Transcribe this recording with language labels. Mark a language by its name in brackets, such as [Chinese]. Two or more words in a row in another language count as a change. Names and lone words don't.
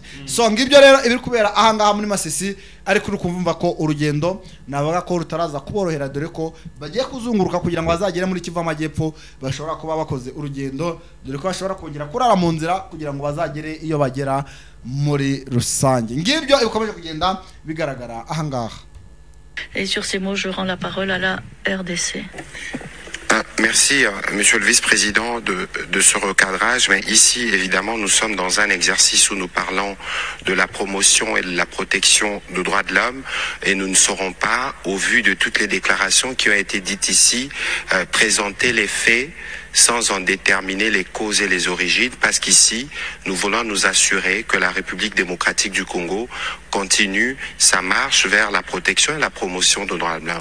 [Kinyarwanda] So ngibyo rero ibiri kubera ahangaha muri Masisi ariko urukumva ko urugendo navuga ko rutaraza kuborohera dore ko bagiye kuzunguruka kugira ngo bazagere muri Kivu Amajyepfo bashobora kuba bakoze urugendo dore ko bashobora kongera kurara mu nzira kugira ngo bazagere iyo bagera muri rusange. Ngibyo ikomeje kugenda bigaragara ahangaha. [French] Et sur ces mots, je rends la parole à la RDC. Merci, Monsieur le Vice-président, de ce recadrage. Mais ici, évidemment, nous sommes dans un exercice où nous parlons de la promotion et de la protection des droits de l'homme. Et nous ne saurons pas, au vu de toutes les déclarations qui ont été dites ici, présenter les faits sans en déterminer les causes et les origines, parce qu'ici, nous voulons nous assurer que la République démocratique du Congo continue sa marche vers la protection et la promotion des droits de l'homme.